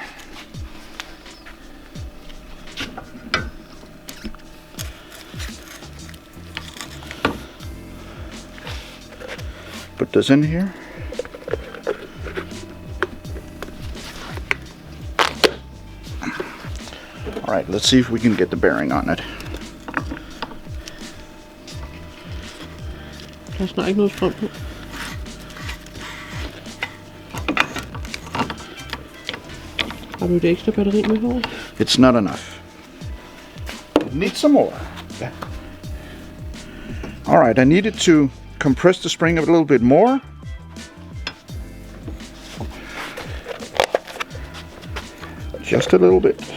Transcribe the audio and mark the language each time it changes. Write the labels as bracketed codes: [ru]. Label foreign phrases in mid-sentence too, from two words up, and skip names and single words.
[en] Put this in here. All right, let's see if we can get the bearing on it. [da] Der er snart ikke noget strøm på. Har du et ekstra batteri med her? [en] It's not enough. Need some more. Yeah. All right, I needed to compress the spring a little bit more. Just a little bit.